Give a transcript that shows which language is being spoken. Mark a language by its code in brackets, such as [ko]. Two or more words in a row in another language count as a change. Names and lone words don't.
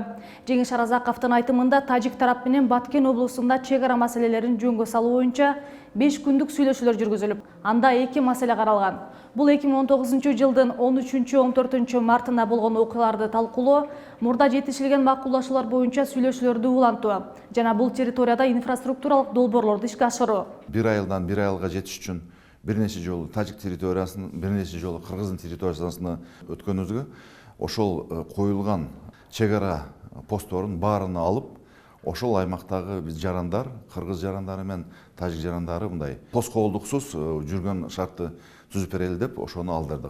[ky] Жеңиш Аразаковдун айтымында тажик тарап менен Баткен облусунда чек ара маселелерин жөнгө салуу боюнча 5 күндүк сүйлөшүүлөр жүргүзүлүп, анда 2 маселе каралган. Бул 2019 жылдын 13-14 мартында болгон окуяларды талкуулоо, мурда жетишилген макулдашуулар боюнча сүйлөшүүлөрдү улантуу жана бул территорияда инфраструктуралык долбоорлорду ишке ашыруу. Бир айылдан бир айылга жетиш үчүн бир нече жолу Тажик территориясын, бир нече жолу Кыргыздын территориясына өткөнүбүзгө ошол коюлган чек ара постторун баарына алып, ошол аймактагы биз жарандар, кыргыз жарандары менен тажик жарандары мындай тоскоолдуксуз жүргөн шартты түзүп берели деп ошону алдырдык.